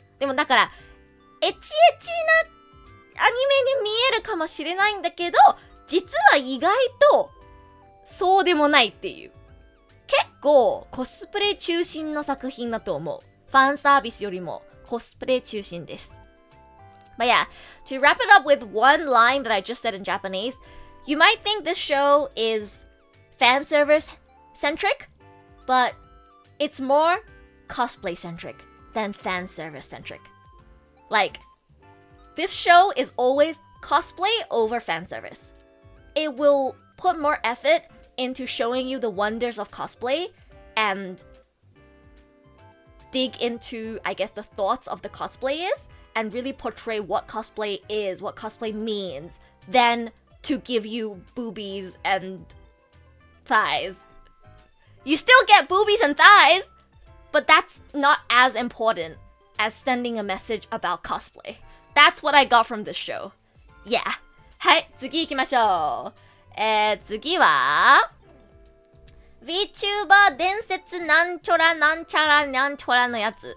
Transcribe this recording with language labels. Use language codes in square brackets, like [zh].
[ja] でもだから、エッチエッチなアニメに見えるかもしれないんだけど、実は意外とそうでもないっていう。結構コスプレ中心の作品だと思う。ファンサービスよりもコスプレ中心です。 [en] But yeah, to wrap it up with one line that I just said in Japanese, you might think this show is fan service centric, but it's more cosplay centric than fan service centric. Like, this show is always cosplay over fan service. It will put more effort into showing you the wonders of cosplay and dig into, I guess, the thoughts of the cosplayers and really portray what cosplay is, what cosplay means, than to give you boobies and thighs. You still get boobies and thighs, but that's not as important as sending a message about cosplay. That's what I got from this show. Yeah. [ja] はい、次行きましょう。次は Vtuber 伝説なんちょらなんちゃらなんちょらのやつ。